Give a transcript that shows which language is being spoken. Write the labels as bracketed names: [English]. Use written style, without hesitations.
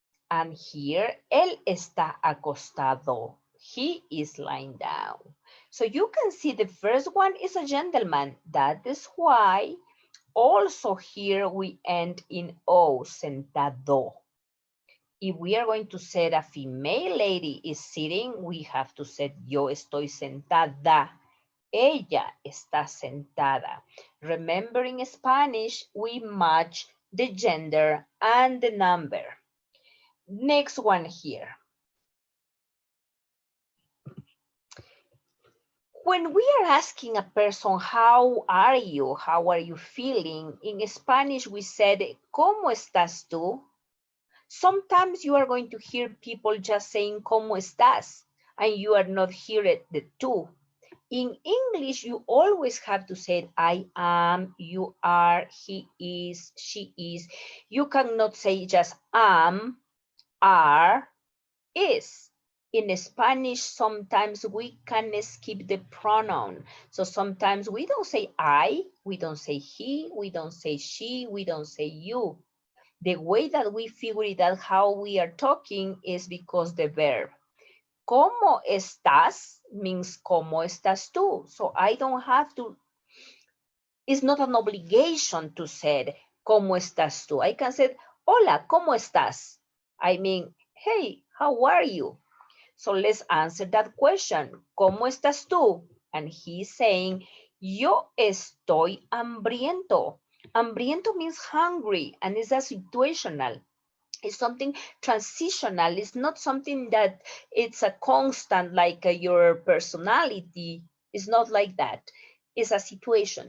[Spanish] And here, él está acostado. [English] He is lying down. So you can see the first one is a gentleman. That is why also here we end in O, sentado. If we are going to say a female lady is sitting, we have to say [Spanish] yo estoy sentada. Ella está sentada. [English] Remember in Spanish, we match the gender and the number. Next one here. When we are asking a person, how are you? How are you feeling? In Spanish, we said, [Spanish] ¿cómo estás tú? [English] Sometimes you are going to hear people just saying, [Spanish] ¿cómo estás? [English] And you are not hearing the tú. In English, you always have to say, I am, you are, he is, she is. You cannot say just am, are, is. In Spanish, sometimes we can skip the pronoun. So sometimes we don't say I, we don't say he, we don't say she, we don't say you. The way that we figure it out how we are talking is because the verb. [Spanish] ¿Cómo estás? [English] Means [Spanish] ¿cómo estás tú? [English] So I don't have to, it's not an obligation to say [Spanish] ¿cómo estás tú? [English] I can say, [Spanish] hola, ¿cómo estás? [English] I mean, hey, how are you? So let's answer that question. [Spanish] ¿Cómo estás tú? [English] And he's saying, [Spanish] yo estoy hambriento. [English] Hambriento means hungry, and it's a situational. It's something transitional. It's not something that it's a constant like your personality. It's not like that. It's a situation.